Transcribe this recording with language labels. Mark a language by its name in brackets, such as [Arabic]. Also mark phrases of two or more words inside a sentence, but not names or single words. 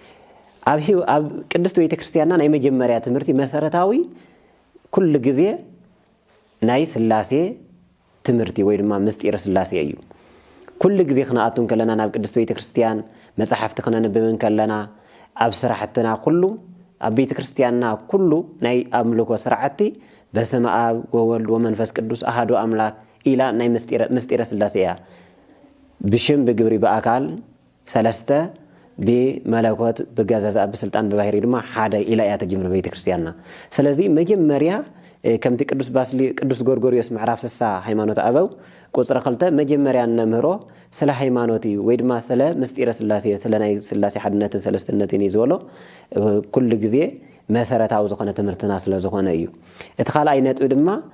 [Tigrinya] አብ ቅድስት ቤተ ክርስቲያንና ናይ መጀመሪያ ትምህርቲ መሰረታዊ ኩሉ ግዜ ናይ ስላሴ ትምህርቲ ወይ ድማ ምስጢረ ስላሴ እዩ ኩሉ ግዜ ክናኣቱን ከለና ናብ ቅድስት ቤተ ክርስቲያን መጽሐፍት ክነንብብን ከለና ኣብ ስራሕትና ኩሉ ኣብ ቤተ ክርስቲያንና ኩሉ ናይ አምልኮ ስርዓቲ [Geez] በስመ አብ ወወልድ ወመንፈስ ቅዱስ አሐዱ አምላክ [Tigrinya] ኢላ ናይ ምስጢረ ስላሴ ያ ብሽም በግብሪ በአካል ሰለስተ በመለኮት በገዛዛ በስልጣን በባህሪ ድማ ሓደ ኢላ ያ ተጀምረ ቤተ ክርስቲያንና ስለዚህ መጀመሪያ ከምቲ ቅዱስ ጎርጎርዮስ ምዕራፍ 60 ሃይማኖት አበው ቁጽረ 2 መጀመሪያ ነምህሮ ስለ ሃይማኖት ወይ ድማ ስለ ምስጢረ ስላሴ ስለ ናይ ስላሴ ሓድነትን ሰለስተነትን ይዝወሎ ኩሉ ግዜ መሰረታዊ ዝኾነ ትምህርትና ስለ ዝኾነ እዩ እቲ ካልኣይ ነጥብ ድማ